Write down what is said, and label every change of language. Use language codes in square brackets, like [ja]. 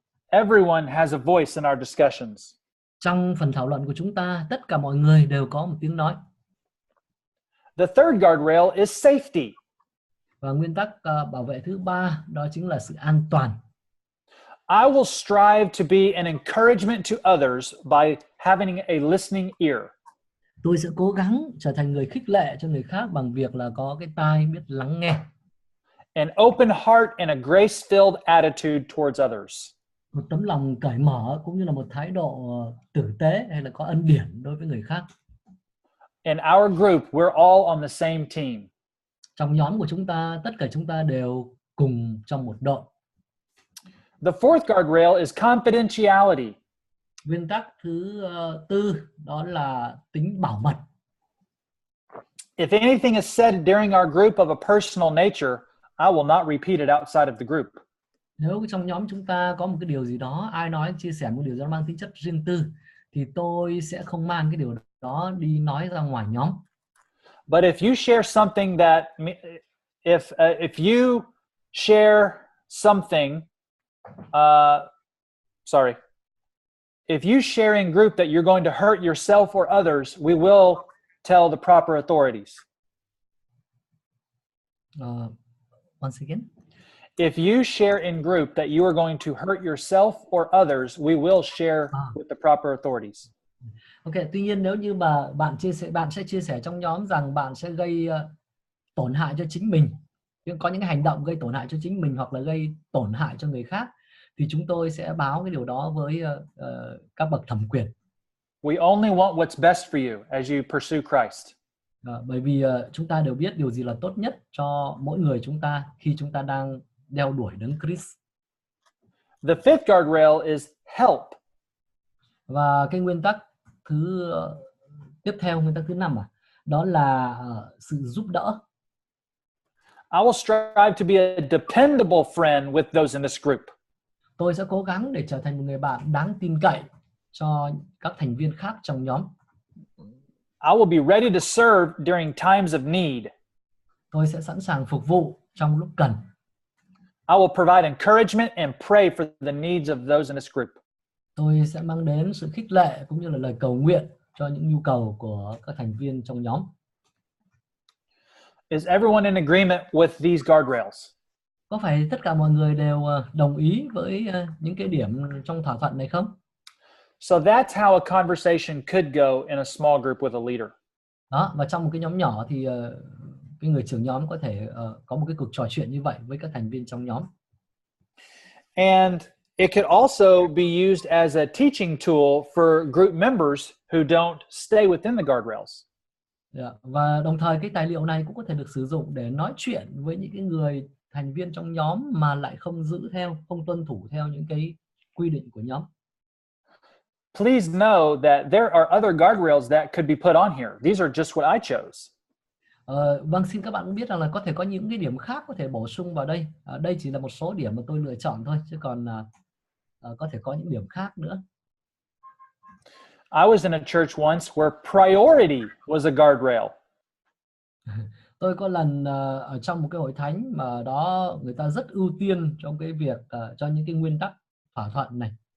[en] Everyone has a voice in our discussions. [vi] Trong phần thảo luận của chúng ta, tất cả mọi người đều có một tiếng nói. [en] The third guardrail is safety. [vi] Và nguyên tắc bảo vệ thứ ba đó chính là sự an toàn. [en] I will strive to be an encouragement to others by having a listening ear. [vi] Tôi sẽ cố gắng trở thành người khích lệ cho người khác bằng việc là có cái tai biết lắng nghe. [en] An open heart and a grace-filled attitude towards others. [vi] Một tấm lòng cởi mở cũng như là một thái độ tử tế hay là có ân điển đối với người khác. [en] In our group, we're all on the same team. [vi] Trong nhóm của chúng ta, tất cả chúng ta đều cùng trong một đội. [en] The fourth guardrail is confidentiality. [vi] Nguyên tắc thứ tư đó là tính bảo mật. [en] If anything is said during our group of a personal nature, I will not repeat it outside of the group. [vi] Nếu trong nhóm chúng ta có một cái điều gì đó, ai nói chia sẻ một điều gì đó mang tính chất riêng tư, thì tôi sẽ không mang cái điều đó đi nói ra ngoài nhóm. [en] But if you share something that, if you share something, if you share in group that you're going to hurt yourself or others, we will tell the proper authorities. Once again. If you share in group that you are going to hurt yourself or others, we will share with the proper authorities. [vi] Ok, tuy nhiên nếu như mà bạn sẽ chia sẻ trong nhóm rằng bạn sẽ gây tổn hại cho chính mình, có những hành động gây tổn hại cho chính mình hoặc là gây tổn hại cho người khác, thì chúng tôi sẽ báo cái điều đó với các bậc thẩm quyền. [en] We only want what's best for you as you pursue Christ. [vi] Bởi vì chúng ta đều biết điều gì là tốt nhất cho mỗi người chúng ta khi chúng ta đang đeo đuổi Đấng Christ. [en] The fifth guardrail is help. [vi] Và cái nguyên tắc tiếp theo, nguyên tắc thứ 5 đó là sự giúp đỡ. [en] I will strive to be a dependable friend with those in this group. [vi] Tôi sẽ cố gắng để trở thành một người bạn đáng tin cậy cho các thành viên khác trong nhóm. [en] I will be ready to serve during times of need. [vi] Tôi sẽ sẵn sàng phục vụ trong lúc cần. [en] I will provide encouragement and pray for the needs of those in this group. [vi] Tôi sẽ mang đến sự khích lệ cũng như là lời cầu nguyện cho những nhu cầu của các thành viên trong nhóm. [en] Is everyone in agreement with these guardrails? [vi] Có phải tất cả mọi người đều đồng ý với những cái điểm trong thỏa thuận này không? [en] So that's how a conversation could go in a small group with a leader. [vi] Đó, và trong một cái nhóm nhỏ thì cái người trưởng nhóm có thể có một cái cuộc trò chuyện như vậy với các thành viên trong nhóm. [en] And it could also be used as a teaching tool for group members who don't stay within the guardrails. [vi] Và đồng thời cái tài liệu này cũng có thể được sử dụng để nói chuyện với những cái người thành viên trong nhóm mà lại không không tuân thủ theo những cái quy định của nhóm. [en] Please know that there are other guardrails that could be put on here. These are just what I chose. [vi] Vâng, xin các bạn cũng biết rằng là có thể có những cái điểm khác có thể bổ sung vào đây. Đây chỉ là một số điểm mà tôi lựa chọn thôi, chứ còn có thể có những điểm khác nữa. [en] I was in a church once where priority was a guardrail. [vi] Tôi có lần ở trong một cái hội thánh mà đó người ta rất ưu tiên trong cái việc cho những cái nguyên tắc thỏa thuận này.